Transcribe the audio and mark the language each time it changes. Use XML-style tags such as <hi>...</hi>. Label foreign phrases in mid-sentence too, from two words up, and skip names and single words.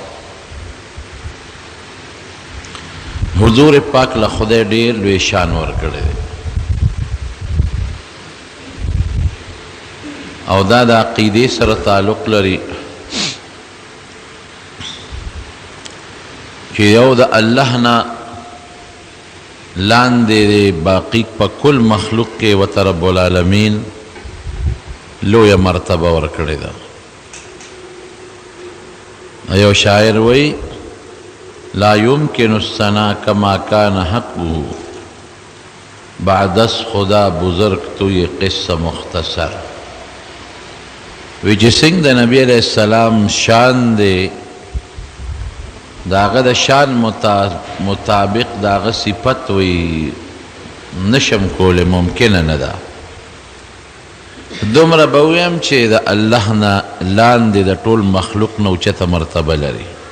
<ps>حضور پاک له خدای ډېر لوی شان ورکړی دی او دا د عقیدې سره تعلق لري چې یو د الله نه لاندې باقي په کل مخلوق کې ورته</ps> <ar>رب العالمین</ar> <ps>لویه مرتبه ورکړې ده. یو شاعر وی</ps> <ar>لا يمكن الثنا كما كان حقه</ar> <fa>بعد از خدا بزرگ تو یہ قصہ مختصر.</fa> <ps>وی چې څنګه د نبی</ps> <ar>علیہ السلام</ar> <ps>شان دی داغه د شان مطابق داغه صفت وی نشم کول ممکنه نه ده. دومره به ویم چې د الله نه لاندې د ټول مخلوق نه اوچته مرتبه لري.</ps>